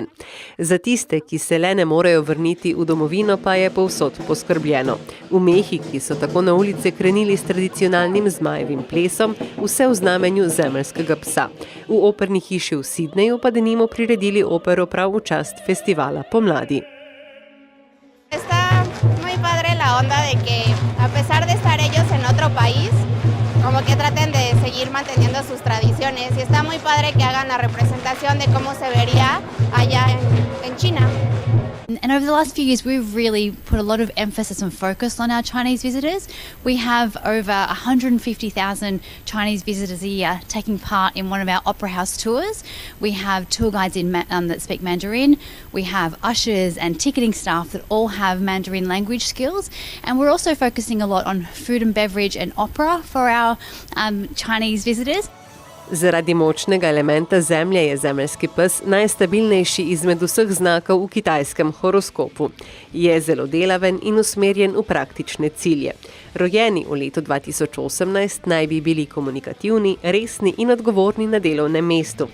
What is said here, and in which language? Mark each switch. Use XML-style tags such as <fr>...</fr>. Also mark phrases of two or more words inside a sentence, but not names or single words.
<sl>Za tiste, ki se le ne morejo vrniti v domovino, pa je povsod poskrbljeno. V Mehiki so tako na ulice krenili s tradicionalnim zmajevim plesom, vse v znamenju zemeljskega psa. V operni hiši v Sidneju pa denimo priredili opero prav v čast festivala pomladi.</sl> <es>Está muy padre la onda de que a pesar de estar ellos en otro país, como que traten de seguir manteniendo sus tradiciones y está muy padre que hagan la representación de cómo se vería allá en China.</es> <en>And over the last few years, we've really put a lot of emphasis and focus on our Chinese visitors. We have over 150,000 Chinese visitors a year taking part in one of our Opera House tours. We have tour guides that speak Mandarin. We have ushers and ticketing staff that all have Mandarin language skills. And we're also focusing a lot on food and beverage and opera for our Chinese visitors.</en> <sl>Zaradi močnega elementa zemlje je zemeljski pes najstabilnejši izmed vseh znakov v kitajskem horoskopu. Je zelo delaven in usmerjen v praktične cilje. Rojeni v letu 2018 naj bi bili komunikativni, resni in odgovorni na delovnem mestu.</sl>